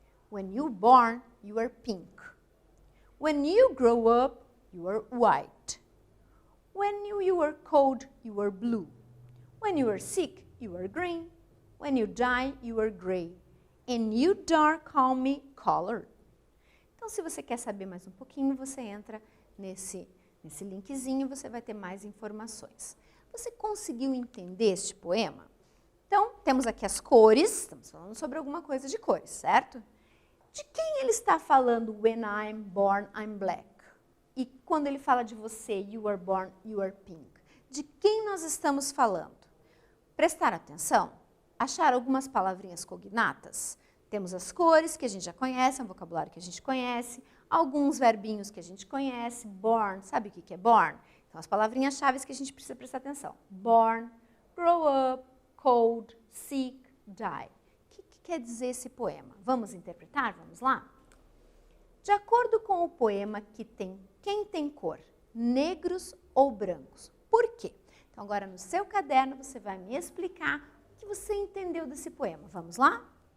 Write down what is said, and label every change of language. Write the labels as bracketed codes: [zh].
[en] When you're born, you are pink. When you grow up, you are white. When you are cold, you are blue. When you are sick, you are green. When you die, you are gray. And you dark call me colored. [pt] Então, se você quer saber mais um pouquinho, você entra nesse linkzinho, você vai ter mais informações. Você conseguiu entender este poema? Então, temos aqui as cores, estamos falando sobre alguma coisa de cores, certo? De quem ele está falando, [en] when I'm born, I'm black? [pt] E quando ele fala de você, [en] you are born, you are pink? [pt] De quem nós estamos falando? Prestar atenção? Achar algumas palavrinhas cognatas? Temos as cores, que a gente já conhece, é um vocabulário que a gente conhece, alguns verbinhos que a gente conhece, born, sabe o que é born? Então, as palavrinhas-chave que a gente precisa prestar atenção. [en] Born, grow up, cold, sick, die. [pt] O que quer dizer esse poema? Vamos interpretar? Vamos lá? De acordo com o poema, quem tem cor? Negros ou brancos? Por quê? Então, agora no seu caderno você vai me explicar o que você entendeu desse poema. Vamos lá?